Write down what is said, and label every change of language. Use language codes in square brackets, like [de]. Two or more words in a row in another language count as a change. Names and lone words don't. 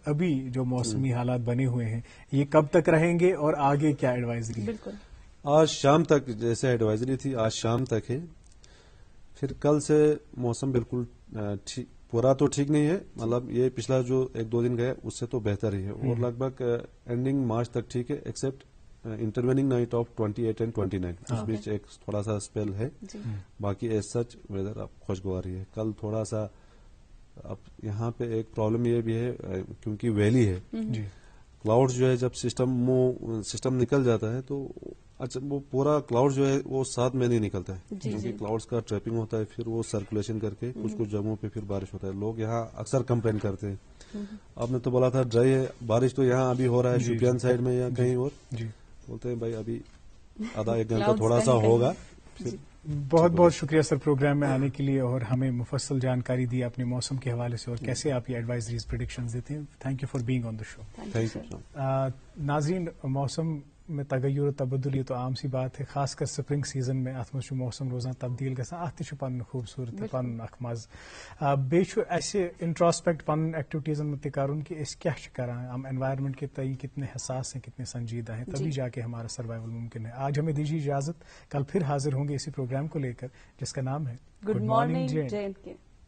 [ur] ابھی جو موسمی حالات بنے ہوئے ہیں یہ کب تک رہیں گے اور آگے کیا ایڈوائزری؟ بالکل, آج شام تک, جیسے ایڈوائزری تھی آج شام تک ہے, پھر کل سے موسم بالکل پورا تو ٹھیک نہیں ہے, مطلب یہ پچھلا جو 1-2 دن گیا اس سے تو بہتر ہی ہے, اور لگ بھگ اینڈنگ مارچ تک ٹھیک ہے, [en] except intervening night of 28 and 29, [ur] اس بیچ ایک تھوڑا سا اسپیل ہے. باقی [en] as such weather [ur] اب خوشگواری ہے. کل تھوڑا سا, اب یہاں پہ ایک پرابلم یہ بھی ہے کیونکہ ویلی ہے, کلاؤڈ جو ہے جب سسٹم نکل جاتا ہے تو اچھا وہ پورا کلاؤڈ جو ہے وہ ساتھ میں نہیں نکلتا ہے, کیونکہ کلاؤڈز کا ٹریپنگ ہوتا ہے, پھر وہ سرکولیشن کر کے کچھ جگہوں پہ پھر بارش ہوتا ہے. لوگ یہاں اکثر کمپلین کرتے ہیں, آپ نے تو بولا تھا ڈرائی ہے, بارش تو یہاں ابھی ہو رہا ہے شوپیان سائڈ میں یا کہیں اور, بولتے ہیں بھائی ابھی آدھا 1 گھنٹہ تھوڑا سا ہوگا. بہت بہت شکریہ سر پروگرام میں آنے کے لیے اور ہمیں مفصل جانکاری دی اپنے موسم کے حوالے سے اور کیسے آپ یہ [en] advisories predictions [ur] دیتے ہیں. [en] thank you for being on the show. thank you. [ur] ناظرین, موسم میں تغیر و تبدل یہ تو عام سی بات ہے, خاص کر [en] spring season [ur] میں [ks] ات مز موسم روزان تبدیل گژھان, ات تہ پن خوبصورت پن اخ مز. بیٚیہِ اسہ انٹراسپیکٹ پن ایکٹیویٹیزن میں تہ کرن کہ اس کیا کران, [ur] ہم انوائرمنٹ کے تئیں کتنے حساس ہیں, کتنے سنجیدہ ہیں, تبھی جا کے ہمارا سروائیول ممکن ہے. آج ہمیں دیجیے اجازت, کل پھر حاضر ہوں گے اسی پروگرام کو لے کر جس کا نام ہے [en] good morning JNK.